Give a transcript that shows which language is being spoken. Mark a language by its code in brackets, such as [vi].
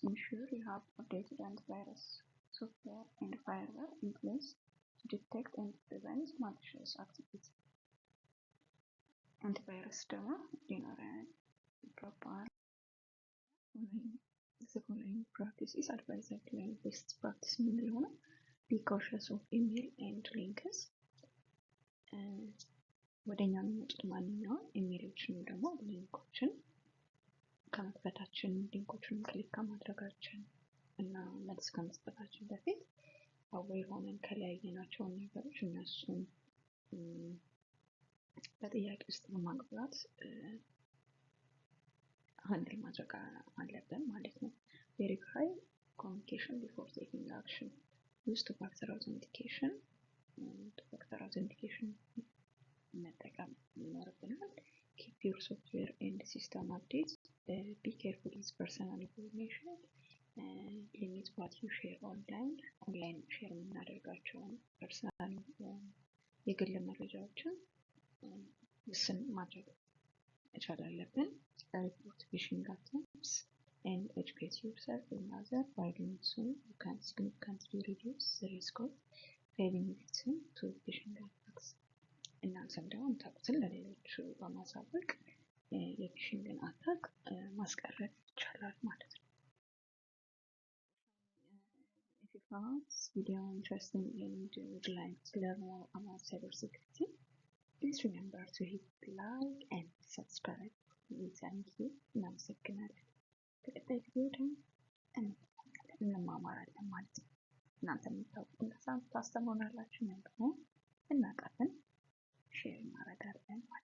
[en] Ensure you have updated antivirus software and firewall in place to detect and prevent malicious activity. [am] Antivirus ደግሞ ሊኖረን ይገባል። [en] The following practices advised like best practice [am] የምንለው ነው። [en] Be cautious of email and links. [am] ወደኛ የሚመጡት ማንኛውም ኢሜሎችን ደግሞ ሊንኮችን ከመክፈታችን ሊንኮችን ክሊክ ከማድረጋችን እና መልስ ከመስጠታችን በፊት አዌር ሆነን ከለያየናቸው ነገሮች እነሱን በጥያቄ ውስጥ በማግባት ሃንድል ማድረግ አለብን ማለት ነው። [en] verify communication before taking action. Use two-factor authentication. two-factor authentication [am] መጠቀም ይኖርብናል። [en] Keep your software and system updates. Be careful with personal information. Limit what you share online. [am] ኦንላይን ሼር የምናደርጋቸውን ፐርሰናል የግል መረጃዎችን ውስን ማድረግ መቻል አለብን። [en] Report phishing attempts and educate yourself and others by doing so. You can significantly reduce the risk of falling victim to phishing attacks. [am] እናንተም ደግሞ የምታውቁትን ለሌሎች በማሳወቅ የፊሽንግን አታክ ማስቀረት ይቻላል ማለት ነው። [en] If you found this video interesting and would like to learn more about cybersecurity, please remember to hit like and subscribe. Thank you. [am] እናመሰግናለን። በቀጣይ ቪዲዮ ደግሞ እንማማራለን ማለት ነው። እናንተ የምታውቁትን ታስተምሩናላችሁ፣ እኛም ደግሞ እናውቃለን ሼር እናደርጋለን።